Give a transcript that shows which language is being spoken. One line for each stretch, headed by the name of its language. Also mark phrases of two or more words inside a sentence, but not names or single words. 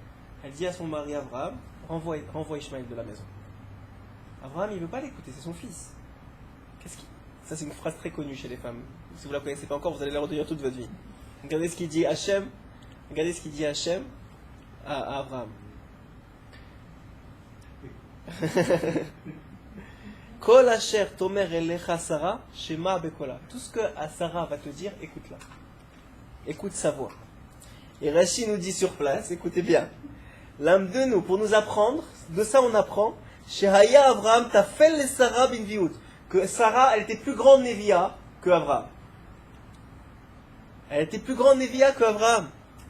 French: Elle dit à son mari Abraham, renvoie Ishmaël de la maison. Abraham, il ne veut pas l'écouter, c'est son fils. Ça, c'est une phrase très connue chez les femmes. Si vous ne la connaissez pas encore, vous allez la retenir toute votre vie. Regardez ce qu'il dit Hachem à Abraham.
Hebrew: כל אשר תאמר אליך שרה, שמע בקולה.
French: Tout ce que Sarah va te dire, écoute-la. Écoute sa voix. Et Rashi nous dit sur place, écoutez bien. L'âme de nous, pour nous apprendre, de ça on apprend,
Hebrew: שהיה אברהם טפל לשרה בנביאות.
French: Que Sarah, elle était plus grande Névia que Abraham. Elle était plus grande Névia que Abraham.